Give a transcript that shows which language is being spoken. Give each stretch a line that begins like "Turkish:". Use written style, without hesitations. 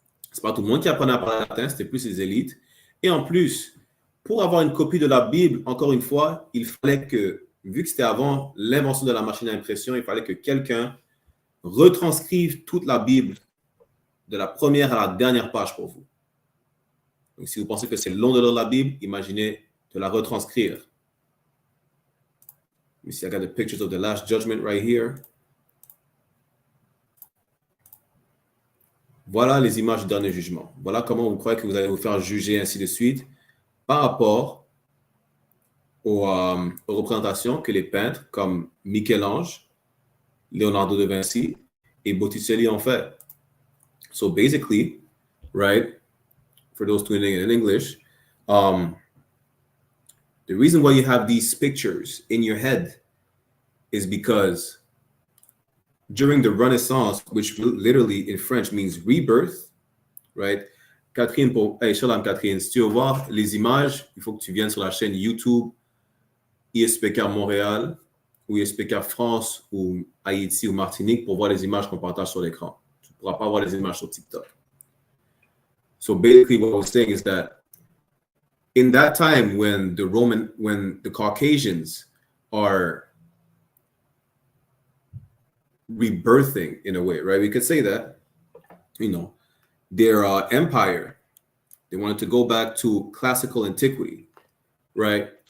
French: Ce n'est pas tout le monde qui apprenait à parler latin, c'était plus les élites. Et en plus, pour avoir une copie de la Bible, encore une fois, il fallait que, vu que c'était avant l'invention de la machine à impression, il fallait que quelqu'un retranscrive toute la Bible de la première à la dernière page pour vous. Donc, si vous pensez que c'est long de lire la Bible, imaginez de la retranscrire.
English: Let me see, I got the pictures of the Last Judgment right here.
French: Voilà les images du dernier jugement. Voilà comment vous croyez que vous allez vous faire juger, ainsi de suite, par rapport aux représentations que les peintres comme Michel-Ange, Leonardo da Vinci et Botticelli ont fait.
English: So basically, right, for those tuning in English, the reason why you have these pictures in your head is because during the Renaissance, which literally in French means rebirth, right?
French: Catherine, Shalom Catherine, si tu veux voir les images, il faut que tu viennes sur la chaîne YouTube I.S.P.K Montréal ou I.S.P.K France ou Haïti ou Martinique pour voir les images qu'on partage sur l'écran. Tu ne pourras pas voir les images sur TikTok.
English: So basically what I was saying is that in that time when the Caucasians are rebirthing in a way, right? We could say that, you know, their empire, they wanted to go back to classical antiquity, right?